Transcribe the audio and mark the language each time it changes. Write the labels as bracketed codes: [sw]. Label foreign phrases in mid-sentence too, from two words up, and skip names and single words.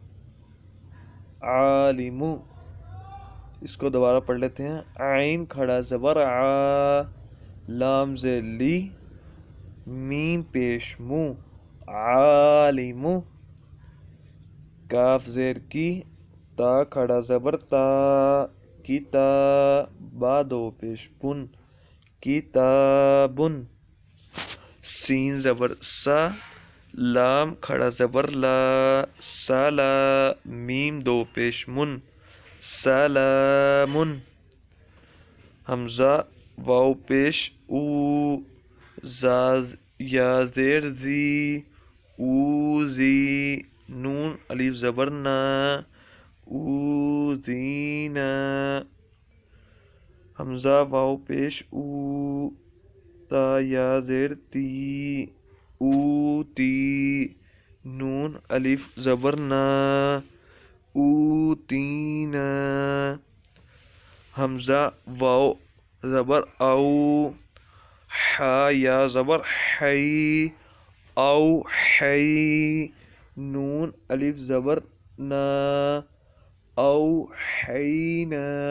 [ar] عالمو، [ur] اس کو دوبارہ پڑھ لیتے ہیں، عین کھڑا زبر آ، لام زیر لی، میم پیش مو، عالمو، کاف زیر کی، تا کھڑا زبر تا، کتا، با دو پیش بن، کتابن، سین زبر سا، لام کھڑا زبر لا، سالا، میم دو پیش من، سلامن، حمزہ واو پیش او، یا زیر زی، اوزی، نون الف زبر نا، اوزینا، حمزہ واو پیش او، تا یا زیر تی، اوتی، نون الف زبر نا، اوتینا، حمزہ واو زبر او، حا یا زبر حی، او حی، نون الف زبر نا، او حینا،